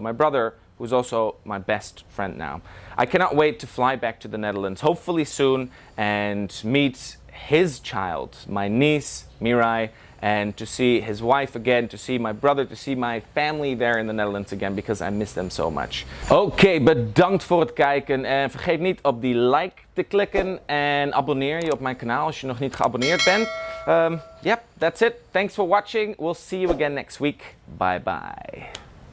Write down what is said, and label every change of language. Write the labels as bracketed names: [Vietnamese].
[English] My brother, who's also my best friend now. I cannot wait to fly back to the Netherlands, hopefully soon, and meet his child, my niece, Mirai, and to see his wife again, to see my brother, to see my family there in the Netherlands again, because I miss them so much. [Dutch] Oké, bedankt voor het kijken en vergeet niet op die like te klikken en abonneer je op mijn kanaal als je nog niet geabonneerd bent. [English] Yep, that's it. Thanks for watching. We'll see you again next week. Bye bye.